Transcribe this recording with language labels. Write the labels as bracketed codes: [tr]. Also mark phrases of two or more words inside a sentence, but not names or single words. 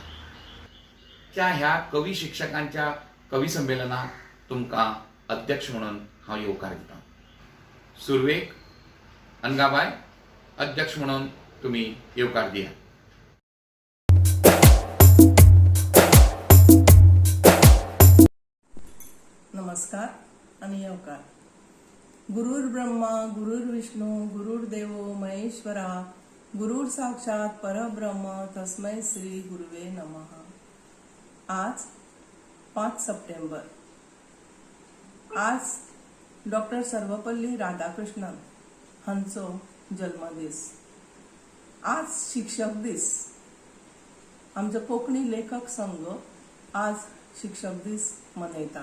[kok] त्या ह्या कवी शिक्षकांच्या कवी संमेलनाक तुमकां अध्यक्ष म्हणून हांव येवकार दितां. सुरवेक अनघाबाय, अध्यक्ष म्हणून तुमी येवकार दिया. नमस्कार आणि येवकार. [sa] गुरुर् ब्रह्मा गुरुर्विष्णू गुरुर्देवो महेश्वरा गुरुर साक्षात परब्रह्म तस्मै श्री गुरुवे नमः. [kok] आज 5 सप्टेंबर. आज डॉक्टर सर्वपल्ली राधाकृष्णन हांचो जन्मदीस. आज शिक्षक दीस. आमचो कोंकणी लेखक संघ आज शिक्षक दीस मनयता.